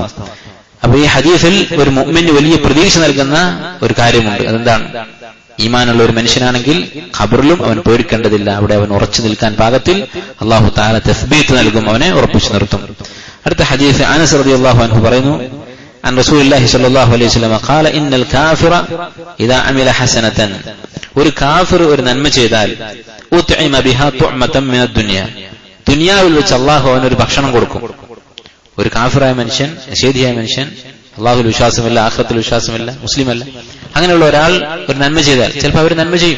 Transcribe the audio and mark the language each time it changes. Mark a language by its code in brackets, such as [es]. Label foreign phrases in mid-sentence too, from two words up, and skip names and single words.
[ml] അപ്പൊ ഈ ഹദീസിൽ ഒരു മുഅ്മിന് വലിയ പ്രതീക്ഷ നൽകുന്ന ഒരു കാര്യമുണ്ട്. അതെന്താണ്? ഈമാനുള്ള ഒരു മനുഷ്യനാണെങ്കിൽ ഖബറിലും അവൻ പേടിക്കേണ്ടതില്ല. അവിടെ അവൻ ഉറച്ചു നിൽക്കാൻ പാകത്തിൽ അല്ലാഹു തആല തസ്ബീത്ത് നൽകും, അവനെ ഉറപ്പിച്ചു നിർത്തും. അടുത്ത ഹദീസ് അനസ് [ar] رضي الله عنه [ml] പറയുന്നു, [ar] عن رسول الله صلى الله عليه وسلم قال إن الكافر إذا عمل حسنة, [ml] ഒരു കാഫിർ ഒരു നന്മ ചെയ്താൽ [ar] أطعم بها طعمة من الدنيا, [ml] ദുനിയാവിൽ വെച്ച് അല്ലാഹു അവനൊരു ഭക്ഷണം കൊടുക്കും. ഒരു കാഫിറായ മനുഷ്യൻ, നിഷേധിയായ മനുഷ്യൻ, അല്ലാഹുവിൽ വിശ്വാസമില്ല, ആഖിറത്തിൽ വിശ്വാസമില്ല, മുസ്ലിമല്ല, അങ്ങനെയുള്ള ഒരാൾ ഒരു നന്മ ചെയ്താൽ ചിലപ്പോൾ അവർ നന്മ ചെയ്യും.